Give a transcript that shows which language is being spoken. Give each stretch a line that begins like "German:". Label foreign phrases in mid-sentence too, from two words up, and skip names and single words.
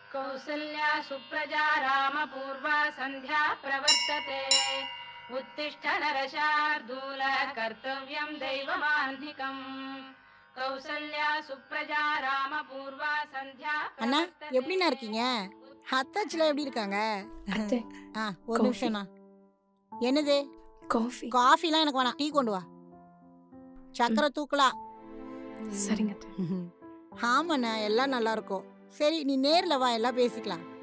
Sanskrit: कौसल्या सुप्रजा रामपूर्वा सन्ध्या प्रवर्तते उत्तिष्ठ नरशार्दूल कर्तव्यं दैवमान्धिकम् कौसल्या सुप्रजा रामपूर्वा सन्ध्या
Tamil: அண்ணா எப்படிண்ணா இருக்கீங்க? அத்தாச்சில எப்படி இருக்காங்க? அத்தை ஒரு நிமிஷம்ண்ணா. என்னது? காஃபி. காஃபிலாம் எனக்கு வேணாம், டீ கொண்டு வா. சக்கரை தூக்கலாம். சரிங்க. ஆமாண்ணா, எல்லாம் நல்லா இருக்கும். சரி நீ நேர்ல வா, எல்லாம் பேசிக்கலாம்.